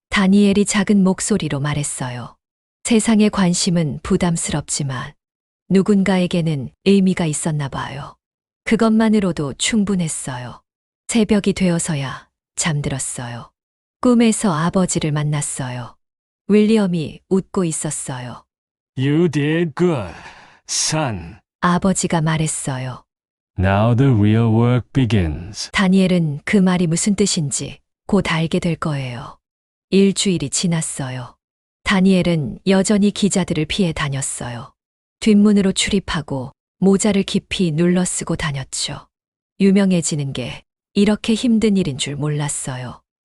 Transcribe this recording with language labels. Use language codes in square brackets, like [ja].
[ko] 다니엘이 작은 목소리로 말했어요. 세상의 관심은 부담스럽지만 누군가에게는 의미가 있었나 봐요. 그것만으로도 충분했어요. 새벽이 되어서야 잠들었어요. 꿈에서 아버지를 만났어요. 윌리엄이 웃고 있었어요. [en] You did good, son. [ko] 아버지가 말했어요. [en] Now the real work begins. [ko] 다니엘은 그 말이 무슨 뜻인지 곧 알게 될 거예요. 일주일이 지났어요. 다니엘은 여전히 기자들을 피해 다녔어요. 뒷문으로 출입하고 모자를 깊이 눌러쓰고 다녔죠. 유명해지는 게 이렇게 힘든 일인 줄 몰랐어요.